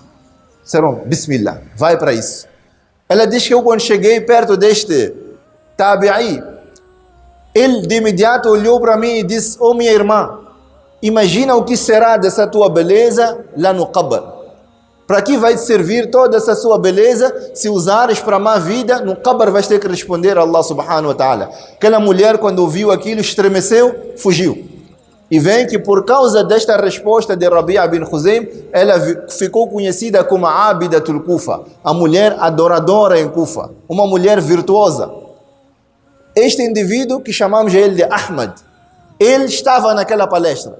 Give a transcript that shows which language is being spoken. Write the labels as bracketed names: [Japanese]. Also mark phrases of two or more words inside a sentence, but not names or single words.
[Portuguese] Disseram: Bismillah, vai para isso. Ela diz que eu, quando cheguei perto deste tabi'i, ele de imediato olhou para mim e disse: oh minha irmã, imagina o que será dessa tua beleza lá no qabr. Para que vai te servir toda essa sua beleza se usares para a má vida? No qabr vais ter que responder a [Arabic] الله سبحانه وتعالى. [Portuguese] Aquela mulher, quando ouviu aquilo, estremeceu, fugiu. E vem que por causa desta resposta de Rabi'a bin Khuzaim, ela ficou conhecida como [Arabic] عابدة الكوفة, [Portuguese] a mulher adoradora em Kufa, uma mulher virtuosa. Este indivíduo, que chamamos ele de Ahmad, ele estava naquela palestra.